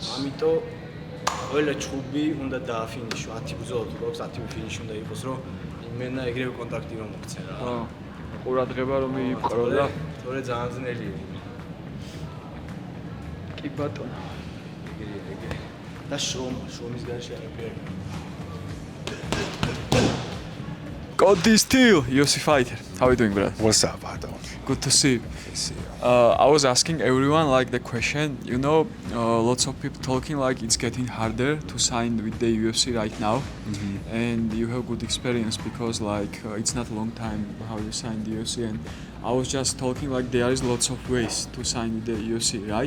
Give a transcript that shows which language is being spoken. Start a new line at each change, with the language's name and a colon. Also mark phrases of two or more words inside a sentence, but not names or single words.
Georgian: ამიტომ ყველა ჭუბი უნდა დააფინიშო, 10 ბრძოლა თუ გვაქვს 10 ფინიში უნდა იყოს, რომ იმენა ეგრევე კონტაქტი რომ მოგცენ რა. ხო. ყურადღება რომ მიიპყრო და თორე ძალიან ძნელია. კი ბატონო. ეგრე. და შრომის გარშე არაფერი.
English: Kody Steel, UFC fighter. How are you doing, brother? What's up, Otto? Good to see you. See you. I was asking everyone like the question, you know, lots of people talking like it's getting harder to sign with the UFC right now, and you have good experience because like it's not a long time how you signed the UFC, and I was just talking like there is lots of ways to sign with the UFC, right?